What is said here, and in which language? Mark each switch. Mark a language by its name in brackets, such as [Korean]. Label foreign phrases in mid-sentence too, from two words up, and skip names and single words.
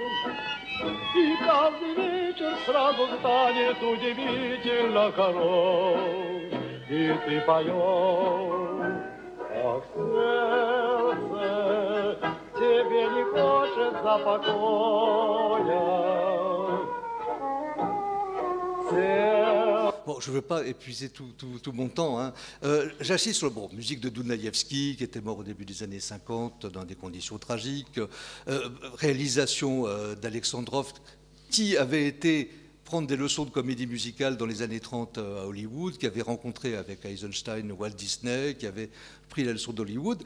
[Russian] И каждый вечер сразу станет удивительно хорош. И ты поешь, ах, сердце, тебе не хочется покоя. [French] Bon, je ne veux pas épuiser tout mon temps. Hein. J'assiste sur la musique de Dounaïevski, qui était mort au début des années 50 dans des conditions tragiques, réalisation d'Alexandrov, qui avait été prendre des leçons de comédie musicale dans les années 30 à Hollywood, qui avait rencontré avec Eisenstein Walt Disney, qui avait pris la leçon d'Hollywood.